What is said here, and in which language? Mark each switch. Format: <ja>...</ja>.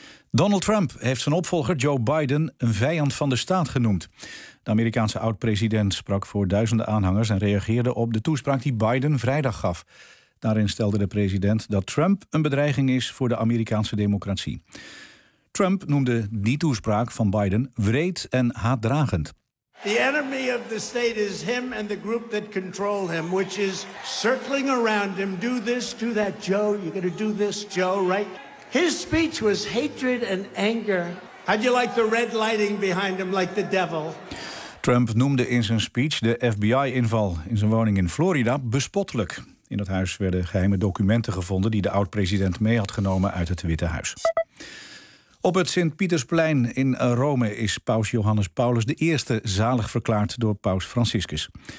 <nl>Donald Trump heeft zijn opvolger Joe Biden een vijand van de staat genoemd. De Amerikaanse oud-president sprak voor 1000 aanhangers en reageerde op de toespraak die Biden vrijdag gaf. Daarin stelde de president dat Trump een bedreiging is voor de Amerikaanse democratie. Trump noemde die toespraak van Biden wreed en haatdragend.</nl> <en>The enemy of the state is him and the group that control him, which is circling around him. Do this, do that, Joe. You're going to do this, Joe, right? His speech was hatred and anger. How'd you like the red lighting behind him like the devil?</en> <nl>Trump noemde in zijn speech de FBI-inval in zijn woning in Florida bespottelijk. In dat huis werden geheime documenten gevonden die de oud-president mee had genomen uit het Witte Huis. Op het Sint-Pietersplein in Rome is paus Johannes Paulus de eerste zalig verklaard door paus Franciscus.</nl>